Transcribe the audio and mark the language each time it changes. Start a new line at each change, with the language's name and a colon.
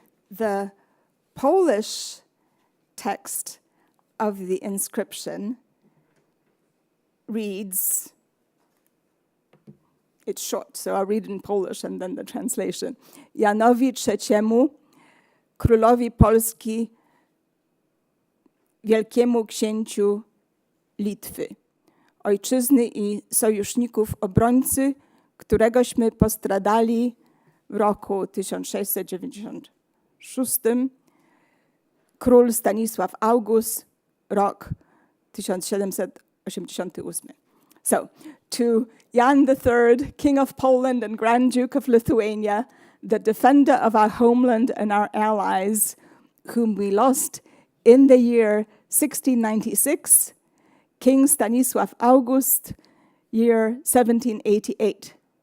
English: The Polish text of the inscription reads, it's short, so I'll read in Polish and then the translation.
Polish: Janowi III, królowi Polski, wielkiemu księciu Litwy, ojczyzny i sojuszników obrońcy, któregośmy postradali w roku 1696, król Stanisław August, rok 1788.
English: So, to Jan III, King of Poland and Grand Duke of Lithuania, the defender of our homeland and our allies, whom we lost in the year 1696, King Stanisław August, year 1788.